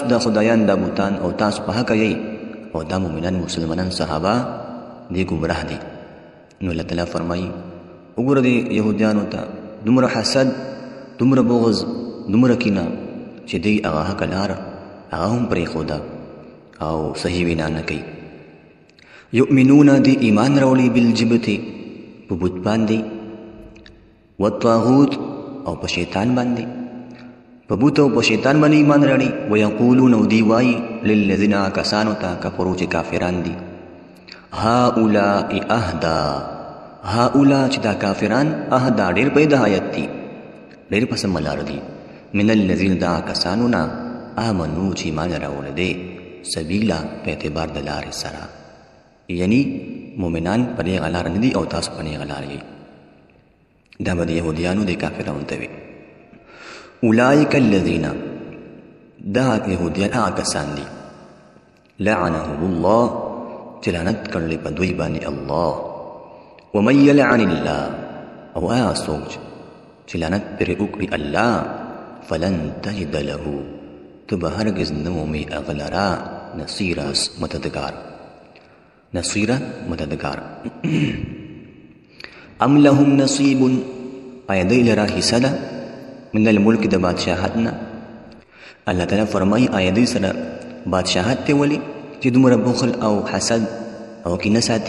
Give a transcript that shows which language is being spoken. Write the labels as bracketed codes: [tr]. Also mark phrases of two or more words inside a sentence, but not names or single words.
[ps] دا خدایان دا بوتان او تاسو په حقه یئ او دا مؤمنان مسلمانان صحابه دی ګمراه دي نو الله تعالی فرمایي وګوره د یهودیانو ته دومره حسد دومره بغض دومره کینه چې دوی هغه حقه لاره هغه هم پرېښوده او صحیح وینا نه کوي یؤمنون دی ایمان راوړي بالجبت په بت باندې، والطاغوت او په شیطان باندې، په بت او په شیطان باندې ایمان راوړي. ویقولون او دی وایي للذین کسانو ته کفرو چې کافران دي، [ar] هؤلاء اهدا، [ps] هؤلاء چې دا کافران، اهدا ډېر په هدایت دي، ډېر په سمه لار دي، [ar] من الذین [ps] دا کسانو نه آمنو چې ایمان راوړی دی، سبیلا په اعتبار د لارې سره، یعنی مؤمنان په دې لار نه دي او تاسو په دې لار یې. دا به د یهودیانو د کافرانو ته وي. [ar] اولئک الذین، [ps] دا یهودیان هغه کسان دي، [ar] لعنهم الله [ps] چې لعنت کړلی په دوی باندې الله. [ar] ومن یلعن الله، [ps] او هغه څوک چې لعنت پرې وکړي الله، [ar] فلن تجد له، [ps] ته به هرګز نه مومې هغه لره نصیرا مددګار، نصیرا مددګار. [ar] ام لهم نصیب، [ps] آیا دوی لره حصه ده [ar] من الملک [ps] د بادشاهت نه؟ الله تعالی فرمایي آیا دوی سره بادشاهت دی ولې چې دومره بخل او حسد او کینه ساتي؟